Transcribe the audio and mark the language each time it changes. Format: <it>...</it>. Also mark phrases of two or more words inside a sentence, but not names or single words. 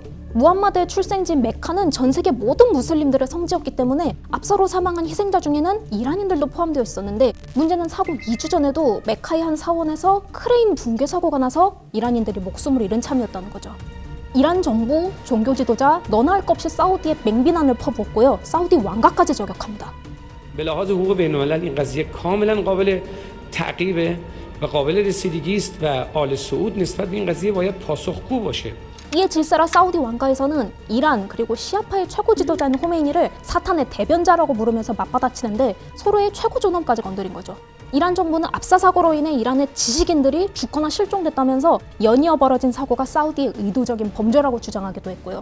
<ko>무함마드의 출생지인 메카는 전 세계 모든 무슬림들의 성지였기 때문에 압사로 사망한 희생자 중에는 이란인들도 포함되어 있었는데 문제는 사고 2주 전에도 메카의 한 사원에서 크레인 붕괴 사고가 나서 이란인들이 목숨을 잃은 참이었다는 거죠. 이란 정부, 종교 지도자 너나 할 것 없이 사우디에 맹비난을 퍼부었고요. 사우디 왕가까지 저격합니다.</ko> <fa>به لحاظ حقوق بین الملل این قضیه کاملا قابل تعقیبه و قابل رسیدگی است و آل سعود نسبت به این قضیه باید پاسخگو باشه.</fa> <ko>이에 질세라 사우디 왕가에서는 이란 그리고 시아파의 최고 지도자인 호메이니를 사탄의 대변자라고 부르면서 맞받아치는데 서로의 최고 존엄까지 건드린 거죠. 이란 정부는 압사 사고로 인해 이란의 지식인들이 죽거나 실종됐다면서 연이어 벌어진 사고가 사우디의 의도적인 범죄라고 주장하기도 했고요.</ko>